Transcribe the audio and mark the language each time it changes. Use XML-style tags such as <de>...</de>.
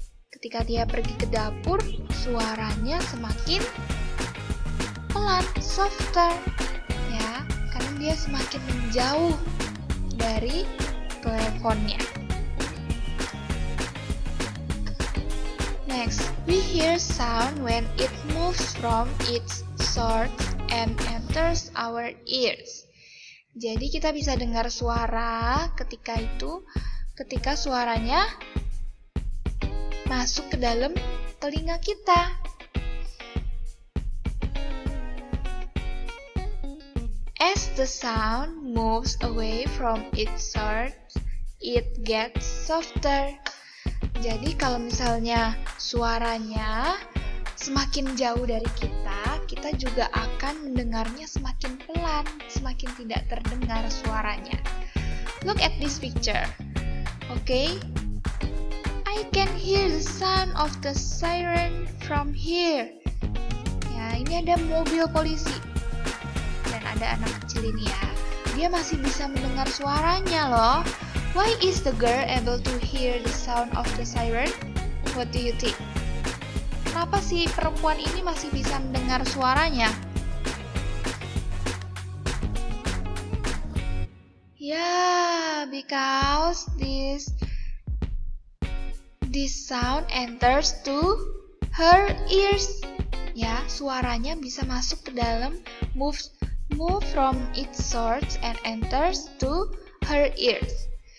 <id>Ketika dia pergi ke dapur, suaranya semakin pelan, softer, ya, karena dia semakin menjauh dari teleponnya.</id> <en>Next, we hear sound when it moves from its source and enters our ears.</en> <id>Jadi kita bisa dengar suara ketika suaranya masuk ke dalam telinga kita.</id> <en>As the sound moves away from its source, it gets softer.</en> <id>Jadi kalau misalnya suaranya semakin jauh dari kita, kita juga akan mendengarnya semakin pelan, semakin tidak terdengar suaranya.</id> <en>Look at this picture. Okay? I can hear the sound of the siren from here.</en> <id>Ya, ini ada mobil polisi. Dan ada anak kecil ini ya. Dia masih bisa mendengar suaranya loh.</id> <en>Why is the girl able to hear the sound of the siren? What do you think?</en> <id>Kenapa si perempuan ini masih bisa mendengar suaranya?</id> <en>Yeah, because this sound enters to her ears.</en> <id>Ya, suaranya bisa masuk ke dalam,</id> <en>move from its source and enters to her ears.</en>